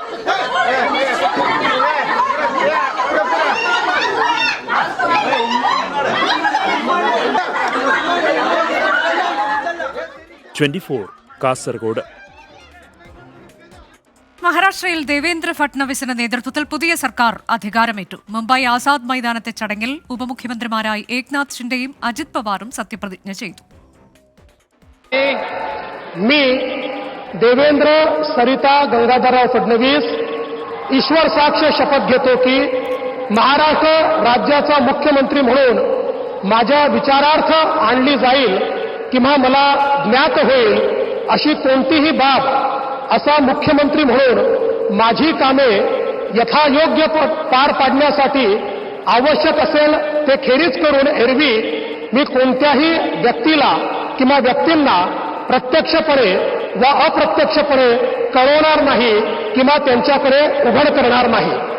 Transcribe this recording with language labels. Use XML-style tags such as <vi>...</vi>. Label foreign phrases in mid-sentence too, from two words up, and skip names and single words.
<ml>കാസർഗോഡ്. മഹാരാഷ്ട്രയിൽ ദേവേന്ദ്ര ഫട്നവിസിന്റെ നേതൃത്വത്തിൽ പുതിയ സർക്കാർ അധികാരമേറ്റു. മുംബൈ ആസാദ് മൈതാനത്തെ ചടങ്ങിൽ ഉപമുഖ്യമന്ത്രിമാരായി ഏക്നാഥ് ഷിൻഡെയും അജിത് പവാറും സത്യപ്രതിജ്ഞ ചെയ്തു.</ml> <mr>देवेंद्र सरिता गंगाधरराव फडणवीस ईश्वर साक्ष शपथ घेतो की महाराष्ट्र राज्याचा मुख्यमंत्री म्हणून माझ्या विचारार्थ आणली जाईल किंवा मला ज्ञात होईल अशी कोणतीही बाब असा मुख्यमंत्री म्हणून माझी कामे यथायोग्य पार पाडण्यासाठी आवश्यक असेल ते खेरीज करून एरवी मी कोणत्याही व्यक्तीला किंवा व्यक्तींना प्रत्यक्षपणे व अप्रत्यक्षपणे कळवणार नाही किंवा त्यांच्याकडे उघड करणार नाही.</mr>